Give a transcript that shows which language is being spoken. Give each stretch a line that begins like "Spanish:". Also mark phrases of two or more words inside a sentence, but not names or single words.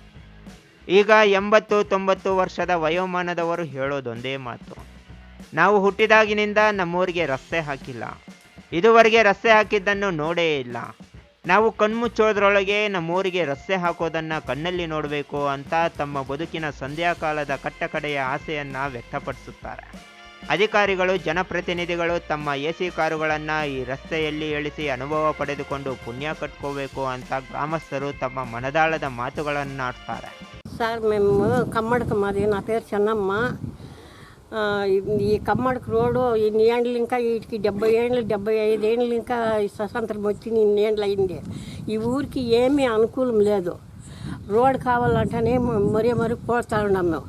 Kannada: ಈಗ 80-90 ವರ್ಷದ ವಯೋಮಾನದವರು ಹೇಳೋದೊಂದೇ ಮಾತು, ನಾವು ಹುಟ್ಟಿದಾಗಿನಿಂದ ನಮ್ಮೂರಿಗೆ ರಸ್ತೆ ಹಾಕಿಲ್ಲ, ಇದುವರೆಗೆ ರಸ್ತೆ ಹಾಕಿದ್ದನ್ನು ನೋಡೇ ಇಲ್ಲ, ನಾವು ಕಣ್ಮುಚ್ಚೋದ್ರೊಳಗೆ ನಮ್ಮೂರಿಗೆ ರಸ್ತೆ ಹಾಕೋದನ್ನು ಕಣ್ಣಲ್ಲಿ ನೋಡಬೇಕು ಅಂತ ತಮ್ಮ ಬದುಕಿನ ಸಂಧ್ಯಾಕಾಲದ ಕಟ್ಟಕಡೆಯ ಆಸೆಯನ್ನು ವ್ಯಕ್ತಪಡಿಸುತ್ತಾರೆ. ಅಧಿಕಾರಿಗಳು, ಜನಪ್ರತಿನಿಧಿಗಳು ತಮ್ಮ AC ಕಾರುಗಳನ್ನು ಈ ರಸ್ತೆಯಲ್ಲಿ ಇಳಿಸಿ ಅನುಭವ ಪಡೆದುಕೊಂಡು ಪುಣ್ಯ ಕಟ್ಕೋಬೇಕು ಅಂತ ಗ್ರಾಮಸ್ತರು ತಮ್ಮ ಮನದಾಳದ ಮಾತುಗಳನ್ನು ಆಡ್ತಾರೆ.
Telugu: సార్ మేము కమ్మడికి మాది, నా పేరు చెన్నమ్మ. ఈ కమ్మడికి రోడ్డు ఇన్ని ఏండ్లు ఇంకా వీటికి 70 ఏళ్ళు 75 ఏళ్ళు ఇంకా స్వతంత్రం వచ్చి ఇన్ని ఏండ్లు అయింది. ఈ ఊరికి ఏమీ అనుకూలం లేదు. రోడ్ కావాలంటేనే మరీ పోతా ఉన్నాం మేము.